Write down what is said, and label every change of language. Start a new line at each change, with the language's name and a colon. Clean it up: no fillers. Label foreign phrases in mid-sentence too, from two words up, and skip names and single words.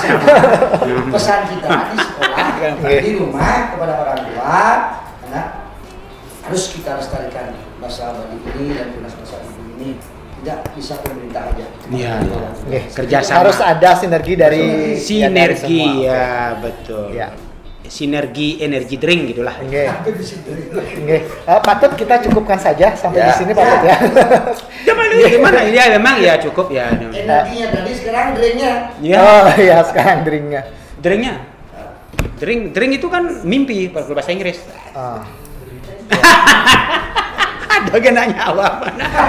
Indonesian: Pesan kita di sekolah, di rumah kepada orang tua, anak harus kita lestarikan bahasa Bali ini dan tunas bahasa ibu ini. Tidak bisa pemerintah aja. Iya. Kerjasama. Harus ada sinergi dari sinergi ya betul. Ya. sinergi energi drink gitulah. Nggih. Nggih. Patut kita cukupkan saja sampai di sini patut ya. Gimana ya memang ya cukup ya. Energinya tadi sekarang drinknya. Ya. Oh iya sekarang drinknya. Drink itu kan mimpi kalau bahasa Inggris. Oh. Ada kena nyawa mana?